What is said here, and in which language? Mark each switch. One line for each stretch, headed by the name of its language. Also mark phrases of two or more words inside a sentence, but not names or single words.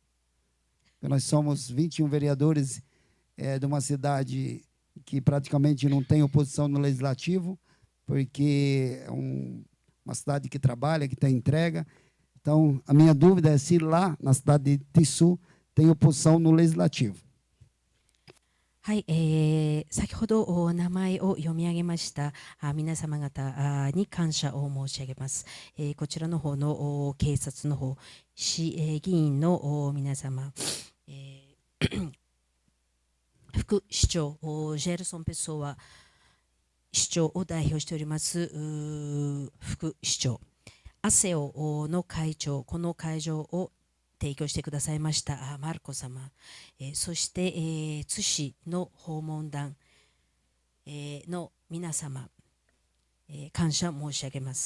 Portuguese: Nós somos 21 vereadores de uma cidade que praticamente não tem oposição no legislativo, porque é uma cidade que trabalha, que tem entrega. Então, a minha dúvida é se lá, na cidade de Tissu, tem oposição no legislativo.
Japanese: はい、先ほどお名前を読み上げました皆様方に感謝を申し上げます。こちらの方の警察の方、市議員の皆様、副市長、ジェルソン・ペソは市長を代表しております副市長、アセオの会長、この会場を提供してくださいましたマルコ様、そして、津市の訪問団、の皆様、感謝申し上げます。